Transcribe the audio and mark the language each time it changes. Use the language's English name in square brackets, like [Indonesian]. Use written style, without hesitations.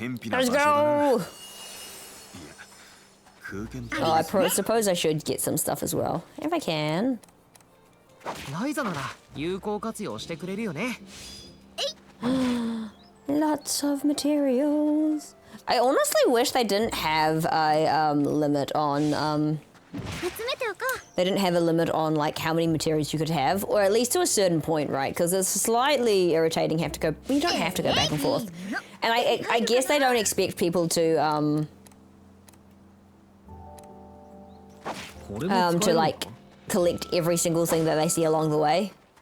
[English] Let's go! Oh, I suppose I should get some stuff as well, if I can. [Japanese] Ryza なら有効活用してくれるよね。 [English] Lots of materials. I honestly wish they didn't have a limit on they didn't have a limit on like how many materials you could have, or at least to a certain point, right? Because it's slightly irritating. You don't have to go back and forth, and I guess they don't expect people to like collect every single thing that they see along the way.